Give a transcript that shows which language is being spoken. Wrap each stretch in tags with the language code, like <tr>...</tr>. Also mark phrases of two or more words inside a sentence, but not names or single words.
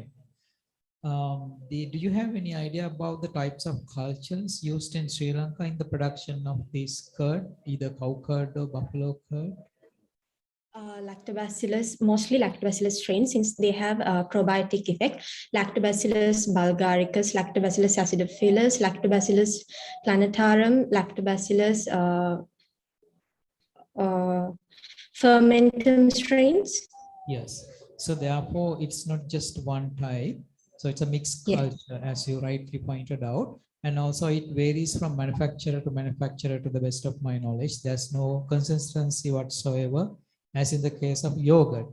<en>Do you have any idea about the types of cultures used in Sri Lanka in the production of this curd, either cow curd or buffalo curd? Lactobacillus, mostly Lactobacillus strains, since they have a probiotic effect. Lactobacillus bulgaricus, Lactobacillus acidophilus, Lactobacillus plantarum, Lactobacillus fermentum strains. Yes. So therefore, it's not just one type. So it's a mixed culture, as you rightly pointed out. And also it varies from manufacturer to manufacturer to the best of my knowledge. There's no consistency whatsoever, as in the case of yogurt.</en>